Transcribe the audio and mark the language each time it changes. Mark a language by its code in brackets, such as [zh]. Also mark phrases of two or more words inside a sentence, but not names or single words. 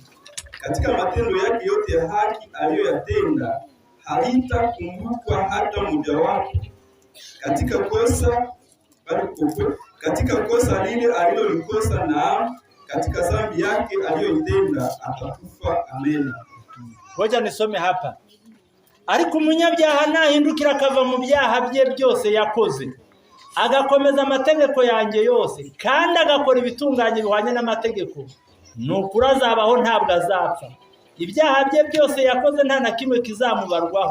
[sw] Katika matendo yake yote ya haki aliyoyatenda halitakumbukwa hata mmoja wako. Katika kosa lile alilolikosa, na katika dhambi yake aliyoitenda atakufa. Amen. Ngoja nisome hapa. [rw] Ariko umunyabyaha nahindukira akava mu byaha bye byose yakoze, agakomeza amategeko yanjye yose, kandi agakora ibitunganye bihwanye n'amategeko, nukuri azabaho ntabwo azapfa. Ibyaha bye byose yakoze nta na kimwe kizamubarwaho.